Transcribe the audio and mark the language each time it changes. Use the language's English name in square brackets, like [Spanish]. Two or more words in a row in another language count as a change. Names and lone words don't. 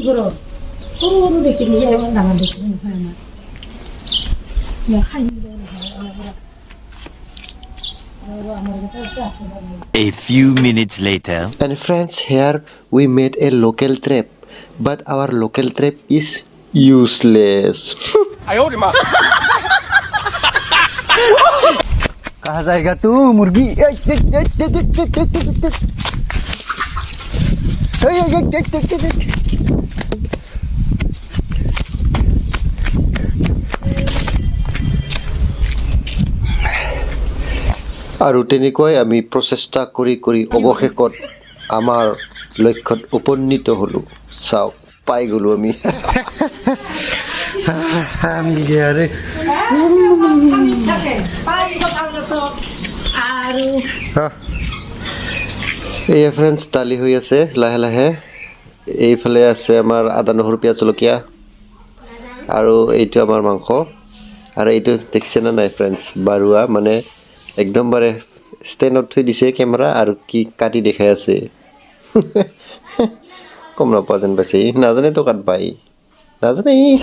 [English] A few minutes later. And friends, here we made a local trap, but our local trap is useless. [Hindi] कहाँ जाएगा तू मुर्गी [Assamese] আৰু তেনেকৈ আমি প্ৰচেষ্টা কৰি অৱশেষত আমাৰ লক্ষ্যত উপনীত হ'লোঁ চাওক পাই গ'লোঁ আমি [Hindi] मिल गया रे [Assamese] এয়া ফ্ৰেণ্ডছ দালি হৈ আছে লাহে লাহে এইফালে আছে আমাৰ আদা নহৰু পিঁয়াজ জলকীয়া আৰু এইটো আমাৰ মাংস আৰু এইটো দেখিছে না নাই ফ্ৰেণ্ডছ বাৰুৱা মানে একদমবাৰে ষ্টেণ্ডত থৈ দিছে কেমেৰা আৰু কি কাটি দেখাই আছে কম নাপোৱা যেন পাইছে নাজানে তো কাট পাই নাজানে